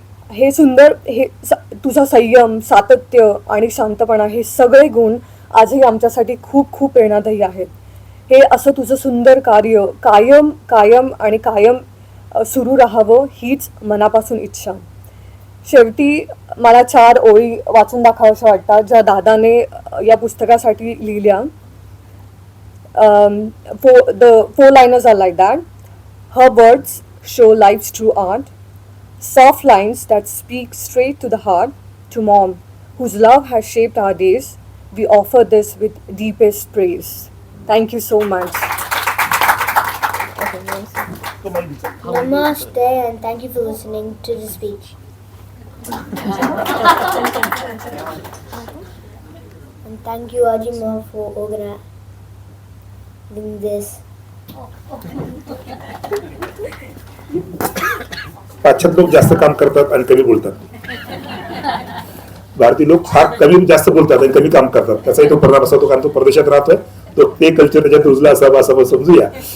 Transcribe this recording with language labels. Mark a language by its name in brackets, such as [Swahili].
[Marathi] हे सुंदर तुझा संयम, सातत्य आणि शांतपणा हे सगळे गुण आजही आमच्यासाठी खूप खूप प्रेरणादायी आहेत. हे असं तुझं सुंदर कार्य कायम कायम आणि कायम सुरू राहावं हीच मनापासून इच्छा. शेवटी मला 4 ओळी वाचून दाखवाव्याशा वाटतात ज्या दादाने या पुस्तकासाठी लिहिल्या. [English] the 4 liners are like that. Her words show life's true art. Soft lines that speak straight to the heart. To Mom, whose love has shaped our days, we offer this with deepest praise. Thank you so much. Namaste and thank you for listening to the speech. And thank you Ajima for organizing this. [Marathi] पाश्चात्य लोक जास्त काम करतात आणि कमी बोलतात, भारतीय लोक फार कमी जास्त बोलतात आणि कमी काम करतात. त्याचाही तो परिणाम असा होतो, कारण तो परदेशात राहतोय, तो ते कल्चर त्याच्यात रुजला असावं असं समजूया.